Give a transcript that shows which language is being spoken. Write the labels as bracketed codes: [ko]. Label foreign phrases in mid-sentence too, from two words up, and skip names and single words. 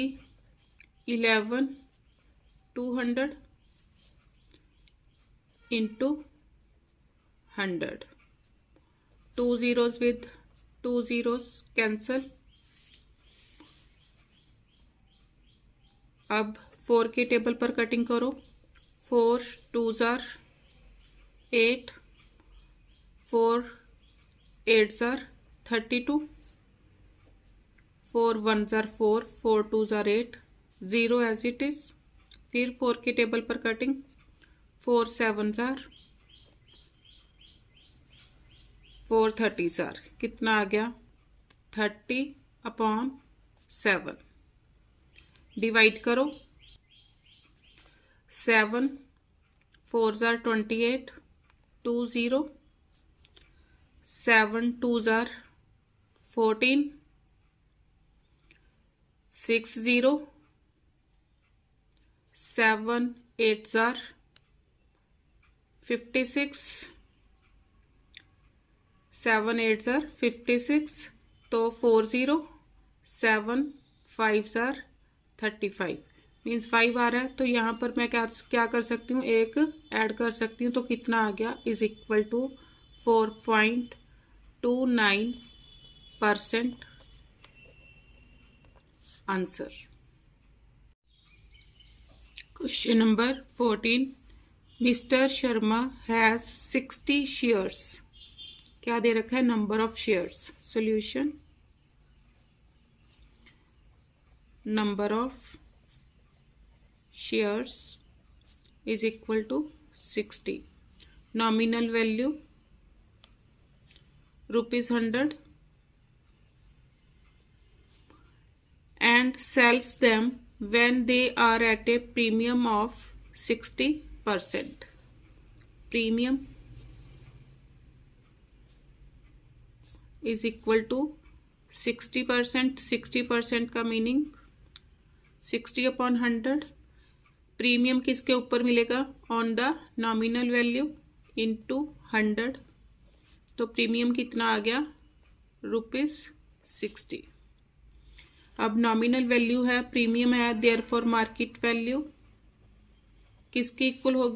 [hi] 11। 200 इंटू 100। [en] 2 zeros with 2 zeros कैंसल। [hi] अब 4 के टेबल पर कटिंग करो। [en] 4 2s are 8, 4 8s are 32, 4 1s are 4, 4 2s are 8, 0 as it is। [hi] फिर 4 के टेबल पर कटिंग। [en] 4 7s are 4 30s are [hi] कितना आ गया? 30/7। डिवाइड करो। [en] 7 4s are 28, 2 0, 7 2s are 14, [hi] 6 0, [en] 7 8s are 56, 7 8s are 56, [hi] तो 4 0, [en] 7 5s are 35 means [hi] 5 आ रहा है, तो यहाँ पर मैं क्या कर सकती हूँ? एक ऐड कर सकती हूँ, तो कितना आ गया? [en] is equal to 4.29% answer. question number 14. Mister Sharma has 60 shares. [hi] क्या दे रखा है? [en] number of shares। solution, number of shares is equal to 60। nominal value ₹100 and sells them when they are at a premium of 60%। premium is equal to 60%। [hi] 60% का मीनिंग 60/100। प्रीमियम किसके ऊपर मिलेगा? [en] on the nominal value into 100. [hi] तो प्रीमियम कितना आ गया? ₹60। अब [en] nominal value [hi] है, प्रीमियम है, [en] therefore market value [hi] किसकी इक्वल होगी?